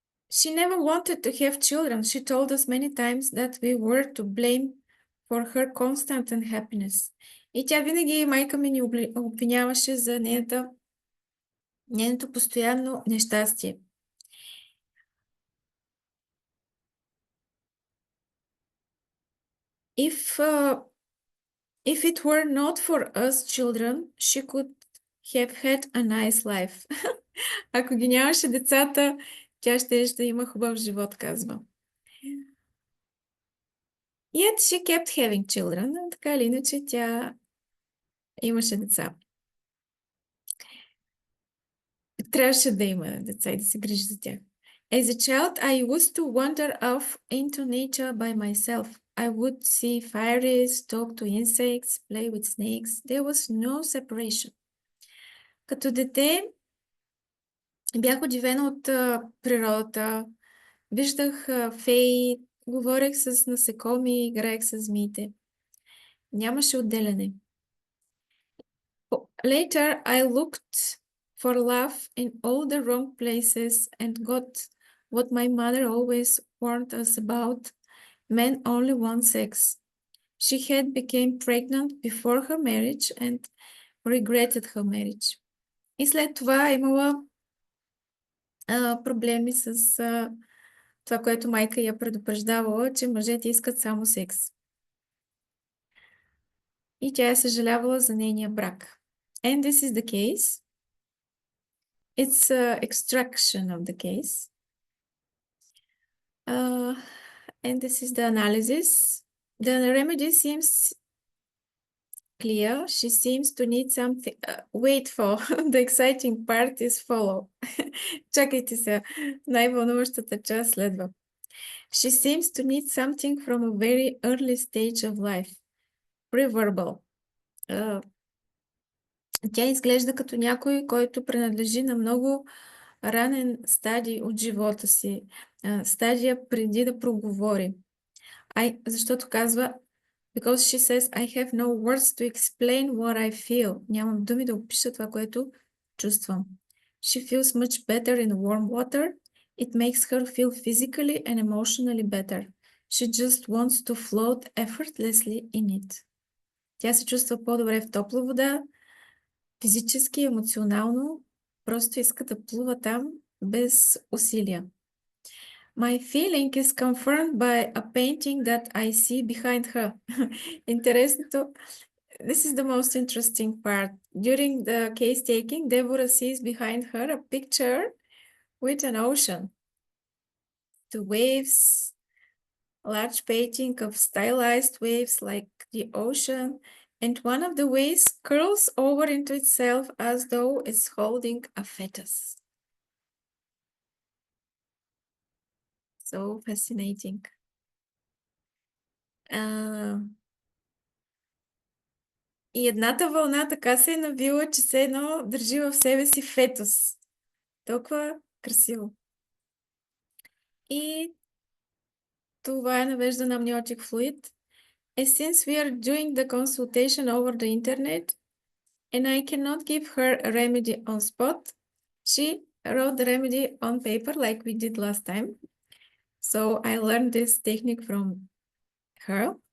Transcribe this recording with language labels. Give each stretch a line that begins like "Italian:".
English: She never wanted to have children. She told us many times that we were to blame for her constant unhappiness.
Bulgarian: И тя винаги, майка ми, ни обвиняваше за нейното постоянно нещастие.
English: If it were not for us children, she could have had a nice life.
Bulgarian: Ако ги нямаше децата, тя ще има хубав живот, казва.
English: Yet she kept having children.
Bulgarian: Така или иначе, тя имаше деца. Трябваше да има деца и да се грижи за тях.
English: As a child, I used to wander off into nature by myself. I would see fairies, talk to insects, play with snakes. There was no separation.
Bulgarian: Като дете бях удивена от природата. Виждах феи, говорех с насекоми, играех с змиите. Нямаше отделяне.
English: Later, I looked for love in all the wrong places and got what my mother always warned us about. Men only want sex. She had become pregnant before her marriage and regretted her marriage.
Bulgarian: И след това имала проблеми с това, което майка я предупреждавала, че мъжете искат само секс. И тя е съжалявала за нейния брак.
English: And this is the case. It's extraction of the case. And this is the analysis. The remedy seems clear. She seems to need something. Wait for the exciting part is follow.
Bulgarian: Чакайте се. Най-вълнуващата част следва.
English: She seems to need something from a very early stage of life. Preverbal.
Bulgarian: Тя изглежда като някой, който принадлежи на много ранен стадий от живота си. Стадия преди да проговори. Защото казва,
English: because she says, I have no words to explain what I feel.
Bulgarian: Нямам думи да опиша това, което чувствам.
English: She feels much better in warm water. It makes her feel physically and emotionally better. She just wants to float effortlessly in it.
Bulgarian: Тя се чувства по-добре в топла вода, физически, емоционално, просто иска да плува там без усилия.
English: My feeling is confirmed by a painting that I see behind her.
Bulgarian: Интересното.
English: This is the most interesting part. During the case taking, Deborah sees behind her a picture with an ocean. The waves, a large painting of stylized waves like the ocean, and one of the waves curls over into itself as though it's holding a fetus. So fascinating.
Bulgarian: И едната вълна така се е навила, че се едно държи в себе си фетус. Толкова красиво. И това е навежда на amniotic fluid.
English: And since we are doing the consultation over the internet, and I cannot give her a remedy on spot, she wrote the remedy on paper like we did last time. So I learned this technique from her.